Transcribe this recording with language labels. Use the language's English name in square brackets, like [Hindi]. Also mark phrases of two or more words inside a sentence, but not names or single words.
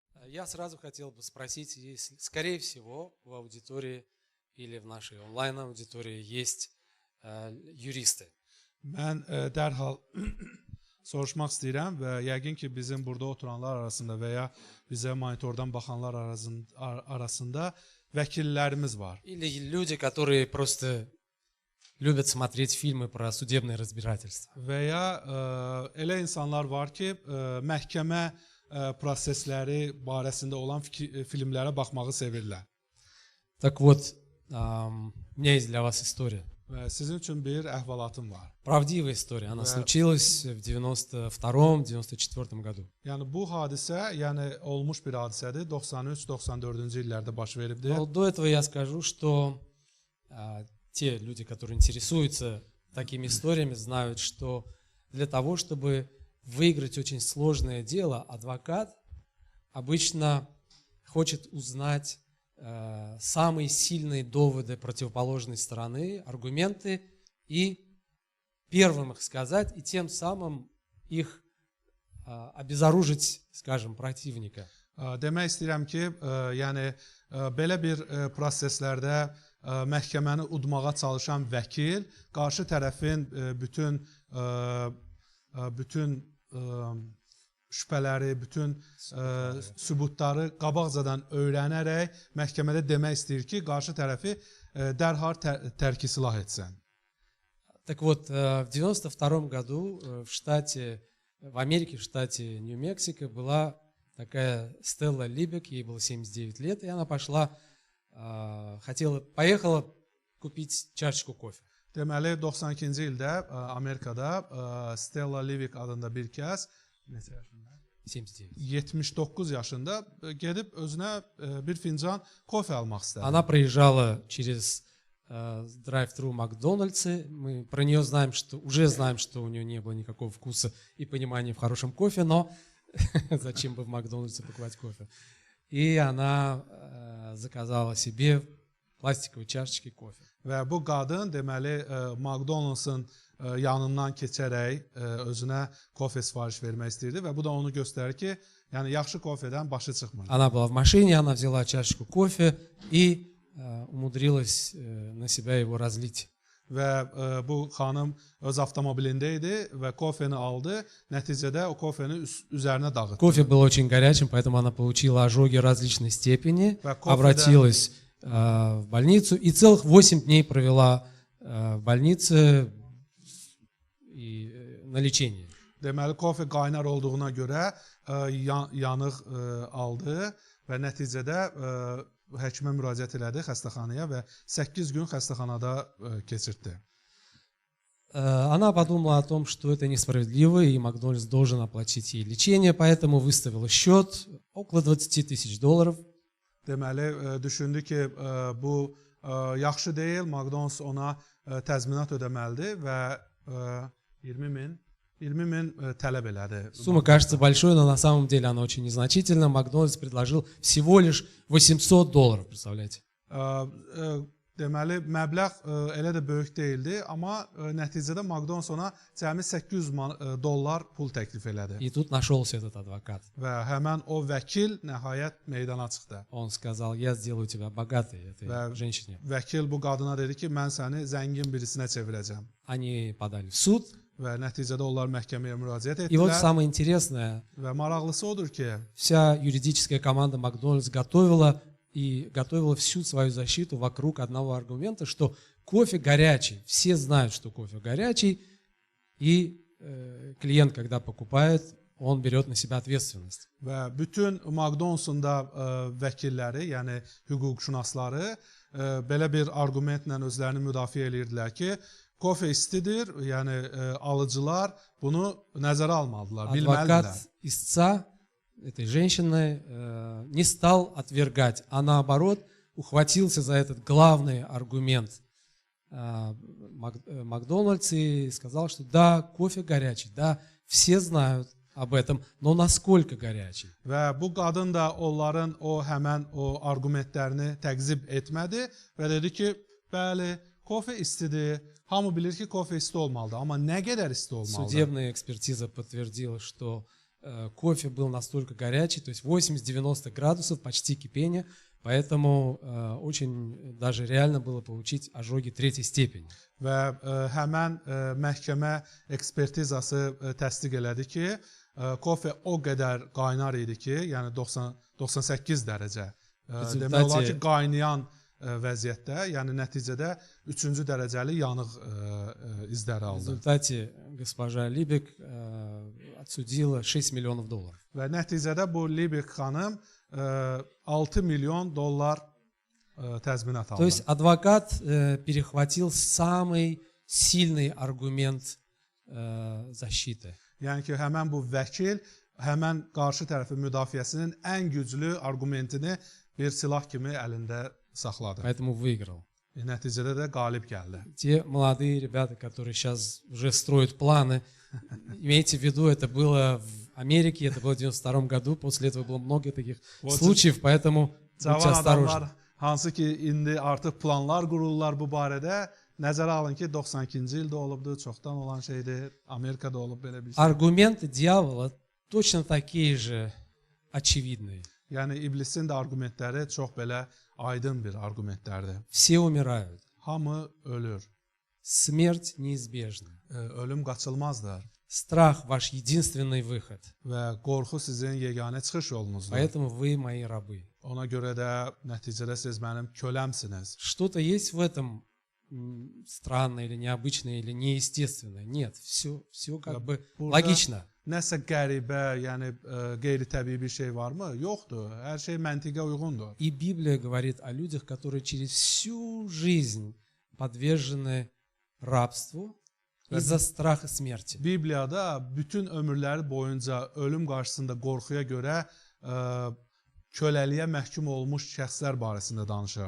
[Russian] Я сразу хотел бы спросить, если, скорее всего, в аудитории или в нашей онлайн-аудитории есть юристы. [Azerbaijani] Mən dərhal soruşmaq istəyirəm və yəqin ki, bizim burada oturanlar arasında və ya bizə monitordan baxanlar arasında vəkillərimiz var. [Russian] Или люди, которые просто любят смотреть фильмы про судебное разбирательство. [Azerbaijani] Və ya elə insanlar var ki, məhkəmə prosesləri barəsində olan filmlərə baxmağı sevirlər. [Russian] Так вот, у меня есть для вас история. [Azerbaijani] Və sizin üçün bir əhvalatım var. [Russian] Правдивая история. Она случилась в 92-94 году. [Azerbaijani] Yəni bu hadisə, yəni olmuş bir hadisədir. 93-94-cü illərdə baş veribdi. [Russian] Но до этого я скажу, что те люди, которые интересуются такими историями, знают, что для того, чтобы выиграть очень сложное дело, адвокат обычно хочет узнать самые сильные доводы противоположной стороны, аргументы, и первым их сказать, и тем самым их обезоружить, скажем, противника. [Azerbaijani] Demək istəyirəm ki, yəni belə bir proseslərdə məhkəməni udmağa çalışan vəkil qarşı tərəfin bütün şübhələri, bütün sübutları qabaqcadan öyrənərək məhkəmədə demək istəyir ki, qarşı tərəfi dərhal tərki silah etsin. [Russian] Так вот, в 92 году в Америке, в штате Нью-Мексико, была такая Стелла Либек, ей было 79 лет, и она поехала купить чашечку кофе. [Azerbaijani] Deməli, 92-ci ildə Amerikada Stella Livik adında bir kəs 79 yaşında gedib özünə bir fincan kofe almaq istədi. [Russian] Она проезжала через drive-thru Макдональдсы. Мы про нее уже знаем, что у нее не было никакого вкуса и понимания в хорошем кофе, но зачем бы в Макдональдсе покупать кофе? И она заказала себе пластиковые чашечки кофе. [Azerbaijani] Və bu qadın deməli McDonald's-ın yanından keçərək özünə kofe sifariş vermək istəyirdi və bu da onu göstərir ki, yəni yaxşı kofedən başı çıxmır. [Russian] Она была в машине, она взяла чашечку кофе и умудрилась на себя его разлить. [Azerbaijani] Və bu xanım öz avtomobilində idi və kofeni aldı. Nəticədə o kofeni üzərinə dağıtdı. [Russian] Кофе был очень горячим, поэтому она получила ожоги различной степени, обратилась в больницу и целых 8 дней провела в больнице на лечении. [Azerbaijani] Deməli, kofe qaynar olduğuna görə yanıq aldı və nəticədə həkimə müraciət elədi xəstəxanaya və 8 gün xəstəxanada keçirtdi. [Russian] Она подумала о том, что это несправедливо, и Макдональдс должен оплатить ей лечение, поэтому выставила счет около $20 000. [Azerbaijani] Deməli, düşündü ki, bu yaxşı deyil, McDonald's ona təzminat ödəməlidir və 20 min tələb elədi. [Russian] Сумма кажется большой, но на самом деле она очень незначительна. Макдональдс предложил всего лишь $800, представляете? [Azerbaijani] Deməli, məbləğ elə də böyük deyildi, amma nəticədə McDonald's ona cəmi $800 pul təklif elədi. [Russian] И тут нашелся этот адвокат. [Azerbaijani] Və həmən o vəkil nəhayət meydana çıxdı. [Russian] Он сказал: я сделаю тебя богатой, этой женщине. [Azerbaijani] Vəkil bu qadına dedi ki, mən səni zəngin birisinə çevirəcəm. [Russian] Они подали в суд. [Azerbaijani] Və nəticədə onlar məhkəməyə müraciət etdilər. [Russian] И вот самое интересное, [Azerbaijani] və maraqlısı odur ki, [Russian] вся юридическая команда Макдональдс готовила всю свою защиту вокруг одного аргумента, что кофе горячий. Все знают, что кофе горячий, и клиент, когда покупает, он берет на себя ответственность. [Azerbaijani] Və bütün McDonald's-un da vəkilləri, yəni hüquqşünasları belə bir argumentlə özlərini müdafiə edirdilər ki, kofe istidir, yəni alıcılar bunu nəzərə almalıdırlar, bilməlidirlər. [Russian] Адвокат истца этой женщины не стал отвергать, а наоборот ухватился за этот главный аргумент Макдональдс и сказал, что да, кофе горячий, да, все знают об этом, но насколько горячий. [Azerbaijani] Və bu qadın da onların həmən o argumentlərini təqzib etmədi və dedi ki, bəli, kofe istidir, hamı bilir ki, kofe isti olmalıdır, amma nə qədər isti olmalıdır? [Russian] Судебная экспертиза подтвердила, что кофе был настолько горячий, то есть 80-90 градусов, почти кипение, поэтому очень даже реально было получить ожоги третьей степени. [Azerbaijani] Və həmən məhkəmə ekspertizası təsdiq elədi ki, kofe o qədər qaynar idi ki, yəni 98 dərəcə. Demək olar ki, qaynayan vəziyyətdə, yəni nəticədə 3-cü dərəcəli yanıq izləri [Russian] В [Azerbaijani] aldı. [Russian] результате госпожа Либек отсудила $6 миллионов. [Azerbaijani] Və nəticədə bu Libek xanım $6 milyon təzminat [Russian] То [Azerbaijani] aldı. [Russian] есть адвокат перехватил самый сильный аргумент защиты. [Azerbaijani] Yəni ki, həmən bu vəkil həmən qarşı tərəfin müdafiəsinin ən güclü arqumentini bir silah kimi əlində saxladı. [Russian] Поэтому выиграл. [Azerbaijani] Nəticədə də qalib gəldi. [Russian] Те молодые ребята, которые сейчас уже строят планы, имейте в виду, это было в Америке, это было в 92 году, после этого было много таких случаев, поэтому будьте [Azerbaijani] Cavan [Russian] осторожны. [Azerbaijani] adamlar hansı ki indi artıq planlar qururlar bu barədə, nəzərə alın ki 92-ci ildə olubdu, çoxdan olan şeydir. Amerikada olub belə bir şey. [Russian] Аргументы дьявола точно такие же очевидные. [Azerbaijani] Yəni iblisin də arqumentləri çox belə aydın bir arqumentlərdir. [Russian] Все умирают. [Azerbaijani] Hamı ölür. [Russian] Смерть неизбежна. [Azerbaijani] Ölüm qaçılmazdır [Russian] Страх ваш единственный выход. [Azerbaijani] və qorxu sizin yeganə çıxış yolunuzdur. [Russian] Поэтому вы мои рабы. [Azerbaijani] Ona görə də nəticədə siz mənim köləmsiniz. [Russian] Что-то есть в этом странное или необычное или неестественное? Нет, все как бы [Azerbaijani] Burada [Russian] логично. [Azerbaijani] Nəsə qəribə, yəni qeyri-təbii bir şey varmı? Yoxdur. Hər şey məntiqə uyğundur. [Russian] И Библия говорит о людях, которые через всю жизнь подвержены рабству из-за страха смерти. [Azerbaijani] Bibliyada bütün ömürləri boyunca ölüm qarşısında qorxuya görə köləliyə məhkum olmuş şəxslər barəsində danışır.